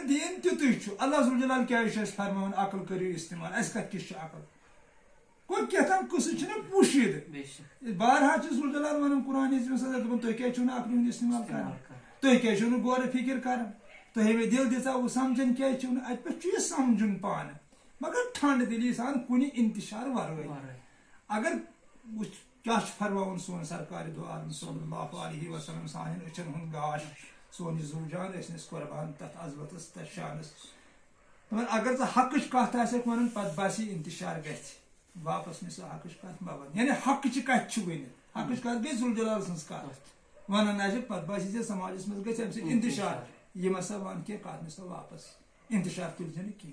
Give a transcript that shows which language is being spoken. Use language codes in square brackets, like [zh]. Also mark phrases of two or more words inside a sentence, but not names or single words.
[ks] دیٖن تیُتُے چھُ اللہ ذوالجلال کیازِ چھُ اسہِ فرماوان عقل کٔرِو استعمال اسہِ کتھ کِژھ چھِ عقل گوٚو کیٛاہتام قٕصہٕ چھُنہ پوٗشِد بارہا چھُ ذوالجلال ونان قرآنِ عظیٖمس اندر دپان تُہۍ کیازِ چھِو نہٕ عقلہِ ہُنٛد استعمال کران تُہۍ کیازِ چھِو نہٕ غورٕ فِکر کران تۄہہِ مےٚ دل دِژاوٕ سمجھن کیازِ چھِو نہٕ اتہِ پٮ۪ٹھ چھُ یہِ سمجھُن پانہٕ مگر ٹھنڈ دلی سان کُنہِ انتشار ورٲے اگر وٕچھ کیا چھُ فرماوُن سون سرکارِ دو عالم [ar] صلی اللہ علیہ وسلم [ks] سانٮ۪ن أچھن ہُنٛد گاش سون یہِ زوٗجان ٲسنس قۄربان تتھ عظمتس تتھ شانس دپان اگر ژٕ حقٕچ کتھ آسٮ۪کھ ونان پتہٕ باسی انتشار گژھِ واپس نہِ سۄ حقٕچ کتھ مہ ون یعنی حقٕچہِ کتھِ چھُ ؤنِتھ حقٕچ کتھ گٔے ذوالجلال سٕنٛز کتھ ونان آسہِ پتہٕ باسی ژےٚ سماجس منٛز گژھِ امہِ سۭتۍ انتشار یِم ہسا ون کینٛہہ کتھ نہِ سۄ واپس انتشار تُلۍ زِ نہٕ